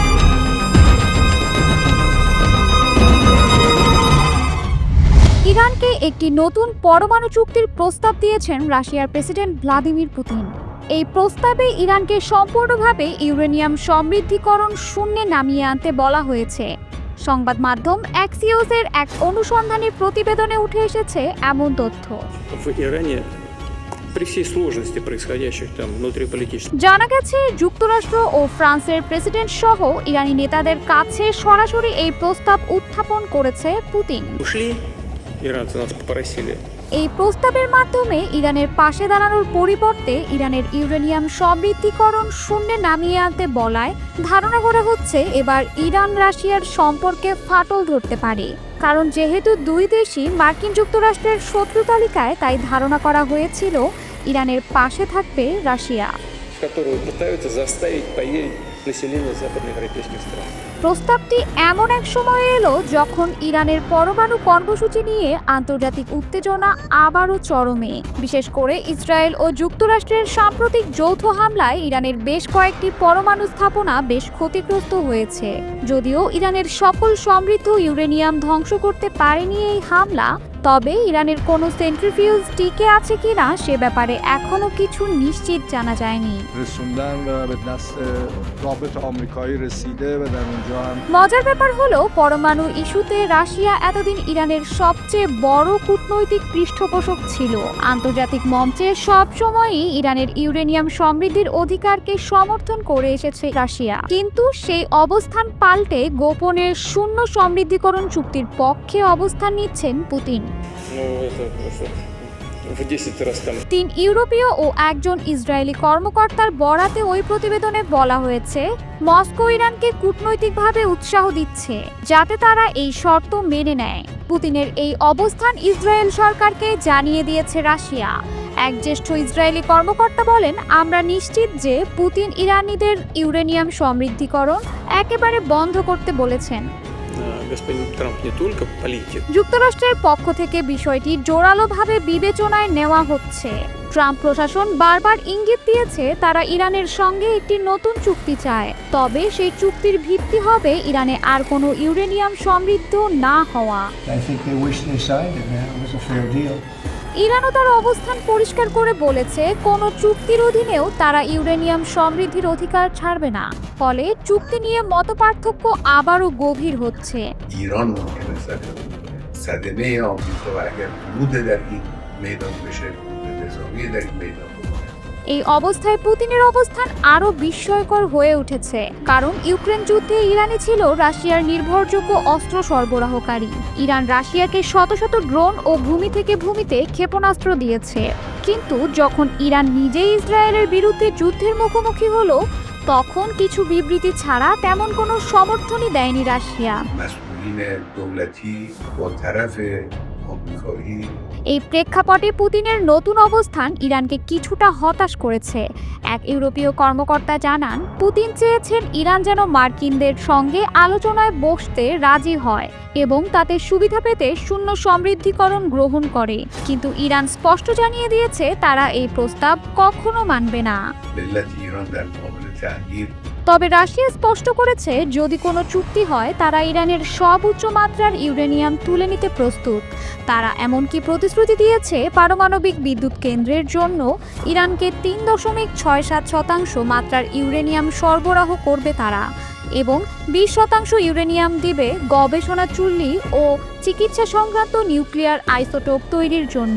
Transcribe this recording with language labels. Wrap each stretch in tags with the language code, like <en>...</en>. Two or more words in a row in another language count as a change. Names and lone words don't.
<bn>ইরানকে একটি নতুন পরমাণু চুক্তির প্রস্তাব দিয়েছেন রাশিয়ার প্রেসিডেন্ট ভ্লাদিমির পুতিন। এই প্রস্তাবে ইরানকে সম্পূর্ণভাবে ইউরেনিয়াম সমৃদ্ধিকরণ শূন্যে নামিয়ে আনতে বলা হয়েছে। সংবাদ মাধ্যম অ্যাক্সিওসের এক অনুসন্ধানী প্রতিবেদনে উঠে এসেছে এমন তথ্য।</bn> <ru>В Иране при всей сложности происходящих там внутриполитических</ru> <bn>জানা гেছে যুক্তরাষ্ট্র ও ফ্রান্সের প্রেসিডেন্ট সহ ইরানি নেতাদের কাছে সরাসরি এই প্রস্তাব উত্থাপন করেছে পুতিন।</bn> <ru>ушли, иранцы нас попросили.</ru> <bn>এই প্রস্তাবের মাধ্যমে ইরানের পাশে দাঁড়ানোর পরিবর্তে ইরানের ইউরেনিয়াম সমৃদ্ধিকরণ শূন্যে নামিয়ে আনতে বলায় ধারণা করা হচ্ছে এবার ইরান রাশিয়ার সম্পর্কে ফাটল ধরতে পারে। কারণ যেহেতু দুই দেশই মার্কিন যুক্তরাষ্ট্রের শত্রু তালিকায়, তাই ধারণা করা হয়েছিল ইরানের পাশে থাকবে রাশিয়া,</bn> <ru>Которую пытаются заставить поверить население западноевропейских стран.</ru> <bn>প্রস্তাবটি এমন এক সময়ে এলো যখন ইরানের পরমাণু কর্মসূচি নিয়ে আন্তর্জাতিক উত্তেজনা আবারও চরমে। বিশেষ করে ইসরায়েল ও যুক্তরাষ্ট্রের সাম্প্রতিক যৌথ হামলায় ইরানের বেশ কয়েকটি পরমাণু স্থাপনা বেশ ক্ষতিগ্রস্ত হয়েছে। যদিও ইরানের সকল সমৃদ্ধ ইউরেনিয়াম ধ্বংস করতে পারেনি এই হামলা, তবে ইরানের কোনো সেন্ট্রিফিউজ টিকে আছে কিনা সে ব্যাপারে এখনো কিছু নিশ্চিত জানা যায়নি।</bn> <fa>رسوندن و به دست رابط آمریکایی رسیده و در اونجا هم</fa> <bn>মজার ব্যাপার হলো পরমাণু ইস্যুতে রাশিয়া এতদিন ইরানের সবচেয়ে বড় কূটনৈতিক পৃষ্ঠপোষক ছিল। আন্তর্জাতিক মঞ্চে সবসময়ই ইরানের ইউরেনিয়াম সমৃদ্ধির অধিকারকে সমর্থন করে এসেছে রাশিয়া, কিন্তু সেই অবস্থান পাল্টে গোপনে শূন্য সমৃদ্ধিকরণ চুক্তির পক্ষে অবস্থান নিচ্ছেন পুতিন।</bn> <ru>Ну, это просто в 10 раз там</ru> <bn>3 ইউরোপীয় ও একজন ইসরায়েলি কর্মকর্তার বরাতে ওই প্রতিবেদনে বলা হয়েছে মস্কো ইরানকে কূটনৈতিকভাবে উৎসাহ দিচ্ছে যাতে তারা এই শর্ত মেনে নেয়। পুতিনের এই অবস্থান ইসরায়েল সরকারকে জানিয়ে দিয়েছে রাশিয়া। এক জ্যেষ্ঠ ইসরায়েলি কর্মকর্তা বলেন, আমরা নিশ্চিত যে পুতিন ইরানিদের ইউরেনিয়াম সমৃদ্ধিকরণ একেবারে বন্ধ করতে বলেছেন।</bn> <ru>господин Трамп не только политик,</ru> <bn>যুক্তরাষ্ট্রের পক্ষ থেকে বিষয়টি জোরালোভাবে বিবেচনায় নেওয়া হচ্ছে। ট্রাম্প প্রশাসন বারবার ইঙ্গিত দিয়েছে তারা ইরানের সঙ্গে একটি নতুন চুক্তি চায়, তবে সেই চুক্তির ভিত্তি হবে ইরানে আর কোনো ইউরেনিয়াম সমৃদ্ধ না হওয়া।</bn> <en>I think they wish they signed it, man. It was a fair deal.</en> <bn>ইরানও তার অবস্থান পরিষ্কার করে বলেছে কোনো চুক্তির অধীনেও তারা ইউরেনিয়াম সমৃদ্ধির অধিকার ছাড়বে না। ফলে চুক্তি নিয়ে মতপার্থক্য আবারও গভীর হচ্ছে।</bn> <fa>ایران ممکنه صدمه آمریکا و اگر ورود در این میدان بشه ورود نظامی در این میدان بکنه</fa> <bn>এই অবস্থায় পুতিনের অবস্থান আরও বিস্ময়কর হয়ে উঠেছে, কারণ ইউক্রেন যুদ্ধে ইরানই ছিল রাশিয়ার নির্ভরযোগ্য অস্ত্র সরবরাহকারী। ইরান রাশিয়াকে শত শত ড্রোন ও ভূমি থেকে ভূমিতে ক্ষেপণাস্ত্র দিয়েছে, কিন্তু যখন ইরান নিজেই ইসরায়েলের বিরুদ্ধে যুদ্ধের মুখোমুখি হলো তখন কিছু বিবৃতি ছাড়া তেমন কোনো সমর্থনই দেয়নি রাশিয়া।</bn> <fa>مسئولین دولتی با طرف آمریکایی</fa> <bn>এই প্রেক্ষাপটে পুতিনের নতুন অবস্থান ইরানকে কিছুটা হতাশ করেছে। এক ইউরোপীয় কর্মকর্তা জানান, পুতিন চেয়েছেন ইরান যেন মার্কিনদের সঙ্গে আলোচনায় বসতে রাজি হয় এবং তাতে সুবিধা পেতে শূন্য সমৃদ্ধিকরণ গ্রহণ করে, কিন্তু ইরান স্পষ্ট জানিয়ে দিয়েছে তারা এই প্রস্তাব কখনো মানবে না।</bn> <fa>ملت ایران در مقابل تغییر</fa> <bn>তবে রাশিয়া স্পষ্ট করেছে যদি কোনো চুক্তি হয় তারা ইরানের সব উচ্চমাত্রার ইউরেনিয়াম তুলে নিতে প্রস্তুত। তারা এমনকি প্রতিশ্রুতি দিয়েছে পারমাণবিক বিদ্যুৎ কেন্দ্রের জন্য ইরানকে 3.67% মাত্রার ইউরেনিয়াম সরবরাহ করবে তারা, এবং 20% ইউরেনিয়াম দিবে গবেষণা চুল্লি ও চিকিৎসা সংক্রান্ত নিউক্লিয়ার আইসোটোপ তৈরির জন্য।</bn>